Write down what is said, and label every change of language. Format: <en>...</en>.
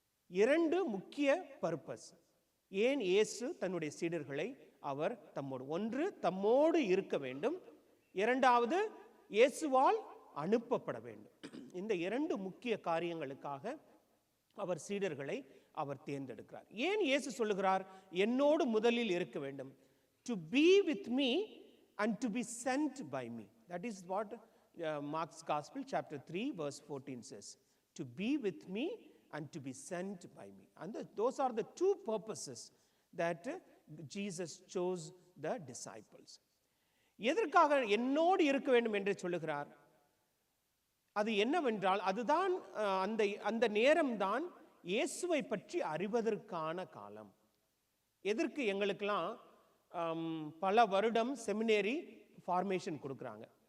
<ta>2 முக்கிய பர்பஸ். ஏன் இயேசு தன்னுடைய சீடர்களை அவர் தம்மோடு, ஒன்று தம்மோடு இருக்க வேண்டும், இரண்டாவது இயேசுவால் அனுப்பப்பட வேண்டும். இந்த 2 முக்கிய காரியங்களுக்காக அவர் சீடர்களை அவர் தேர்ந்தெடுக்கிறார். ஏன் இயேசு சொல்லுகிறார் என்னோடு முதலில் இருக்க வேண்டும்?</ta> <en>To be with me and to be sent by me. That is what Mark's Gospel chapter 3 verse 14 says. To be with me and to be sent by me. And those are the 2 purposes that Jesus chose the disciples.</en> <ta>எதற்காக என்னோடு இருக்க வேண்டும் என்று சொல்லுகிறார்? அது என்னவென்றால் அதுதான் அந்த நேரம்தான் இயேசுவை பற்றி அறிவதற்கான காலம். எதற்கு எங்களுக்கெல்லாம் பல வருடம் செமினேரி ஃபார்மேஷன் கொடுக்குறாங்க.</ta>